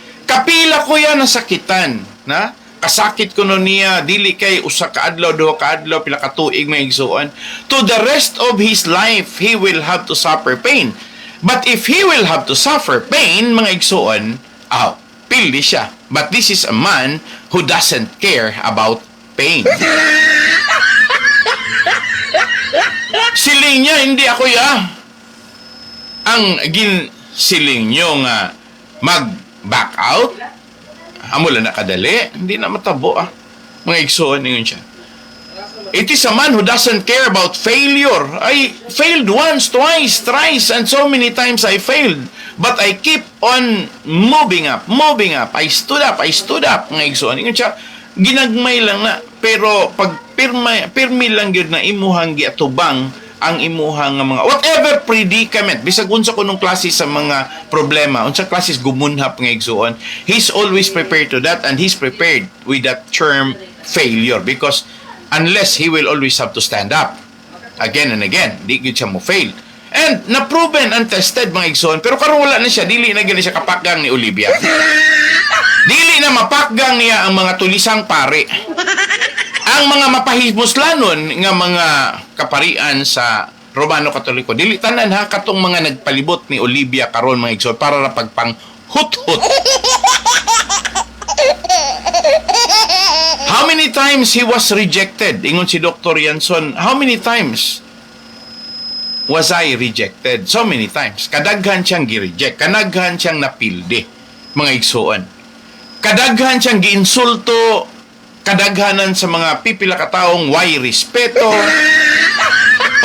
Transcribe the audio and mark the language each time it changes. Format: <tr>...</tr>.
<ceb>Kapila ko yan nasakitan, na? Kasakit ko no niya, dili kay usa ka adlaw, duha ka adlaw, pila ka tuig may igsuon.</ceb> <en>To the rest of his life, he will have to suffer pain. But if he will have to suffer pain, mga igsuon,</en> <ceb>pildi siya.</ceb> <en>But this is a man who doesn't care about pain.</en> <ceb>Siling niya, hindi ako ang siling nyo nga mag-back out. Amula na kadali, hindi na matabo mga igsoon, yun siya.</ceb> <en>It is a man who doesn't care about failure. I failed once, twice, thrice, and so many times I failed. But I keep on moving up. I stood up, mga igsoon.</en> <ceb>Ingon siya, ginagmay lang na. Pero pag pirmi lang yun na imuhang giatubang ang imuhang mga whatever predicament, bisag unsa kunong klase sa mga problema, unsa klases gumunhap nga igsuon,</ceb> <en>he's always prepared to that, and he's prepared with that term failure, because unless he will always have to stand up again and again,</en> <ceb>di gyud siya mo fail. And na-proven and tested mga igsoon, pero karon wala na siya, dili na gyud siya kapakgang ni Olivia. Dili na mapakgang niya ang mga tulisang pare. Ang mga mapahimuslanon nga mga kaparian sa Romano Katoliko, dili tanan katong mga nagpalibot ni Olivia karon mga igsoon para ra pagpang hut-hut.</ceb> <en>How many times he was rejected?</en> <ceb>Ingon si</ceb> <en>Dr. Yanson, how many times was I rejected? So many times.</en> <ceb>Kadaghan siyang gi-reject. Kadaghan siyang napildi, mga igsoon. Kadaghan siyang giinsulto. Kadaghanan sa mga pipila ka taong way respeto. O</ceb>